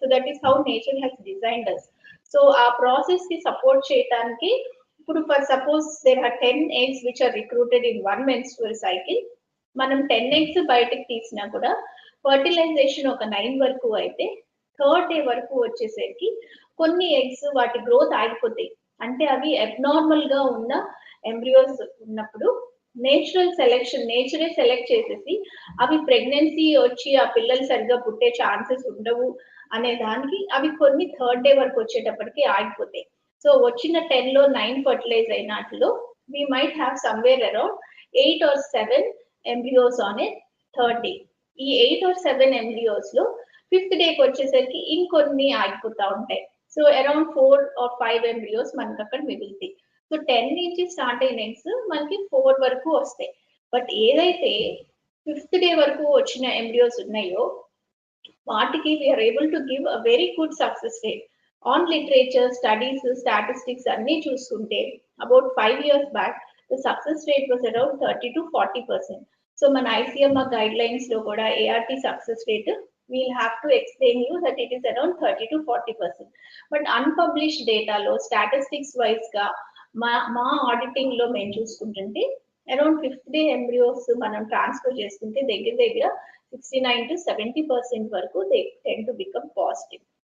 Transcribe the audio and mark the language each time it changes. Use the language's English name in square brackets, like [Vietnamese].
[English] So that is how nature has designed us. [Telugu] So ఆ process కి support చేయడానికి ఇప్పుడు [English] for suppose there are 10 eggs which are recruited in 1 menstrual cycle, [Telugu] మనం 10 eggs బయటకు తీసినా కూడా ఫర్టిలైజేషన్ ఒక 9 వరకు అయితే 3rd day వరకు వచ్చేసరికి కొన్ని ఎగ్స్ వాటి గ్రోత్ ఆగిపోతాయి. అంటే అవి అబ్నార్మల్ గా ఉన్న ఎంబ్రియోస్ ఉన్నప్పుడు నేచరే సెలెక్ట్ చేసేసి అవి ప్రెగ్నెన్సీ వచ్చి ఆ పిల్లలు సరిగ్గా పుట్టే ఛాన్సెస్ ఉండవు అనే దానికి అవి కొన్ని 3rd day వరకు వచ్చేటప్పటికి ఆగిపోతాయి. సో వచ్చిన 10 లో 9 fertilise అయినట్లో [English] we might have somewhere around 8 or 7 embryos on a 3rd day. [Telugu] ఈ 8 or 7 embryos లో 5th day కి వచ్చేసరికి ఇంకొన్ని ఆగిపోతా ఉంటాయి. సో అరౌండ్ 4 or 5 embryos మనకి అక్కడ మిగులుతాయి. సో 10 నుంచి స్టార్ట్ అయిన eggs మనకి 4 వరకు వస్తాయి. బట్ ఏదైతే 5th day వరకు వచ్చిన embryos ఉన్నాయో వాటికి [English] we are able to give a very good success rate. On literature, studies, statistics [Telugu] అన్ని చూసుకుంటే [English] About 5 years back the success rate was around 30 to 40%. So [Telugu] మన ICMR గైడ్ లైన్స్ లో కూడా [English] ART success rate we'll have to explain you that it is around 30 to 40%. [Telugu] But unpublished డేటాలో statistics wise గా మా auditing లో మేము చూసుకుంటుంటే around 5th day embryos మనం transfer చేసుకుంటే దగ్గర 69 to 70% వరకు [English] they tend to become positive.